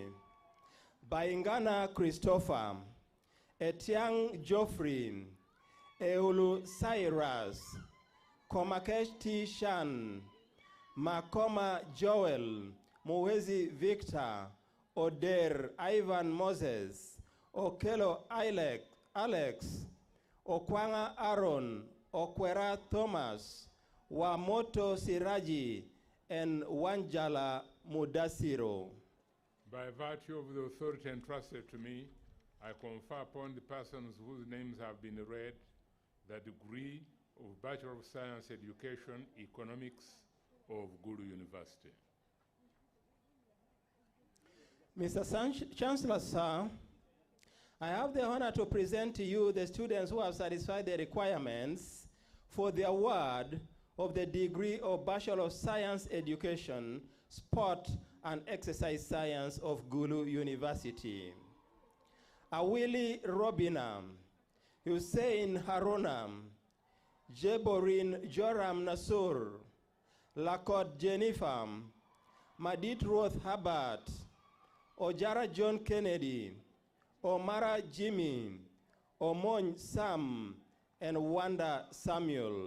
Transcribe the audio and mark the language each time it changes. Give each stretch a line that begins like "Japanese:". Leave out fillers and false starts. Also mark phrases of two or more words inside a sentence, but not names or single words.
English: Baingana Christopher, Etiang Geoffrey, Eulu Cyrus, Komakesh T. Shan, Makoma Joel, Muwezi Victor, Oder Ivan Moses, Okelo Alex, Okwanga Aaron, Okwera Thomas, Wamoto Siraji, and Wanjala Mudasiro. By virtue of the authority entrusted to me, I confer upon the persons whose names have been read the degree of Bachelor of Science Education, Economics of Gulu University. Mr. Chancellor, sir, I have the honor to present to you the students who have satisfied the requirements for the award of the degree of Bachelor of Science Education, Sport and Exercise Science of Gulu University. Awili Robinam, Hussein Harunam, Jeborin Joram Nasur, Lakot Jennifer, Madit Roth Habart, Ojara John Kennedy, Omara Jimmy, Omon Sam, and Wanda Samuel.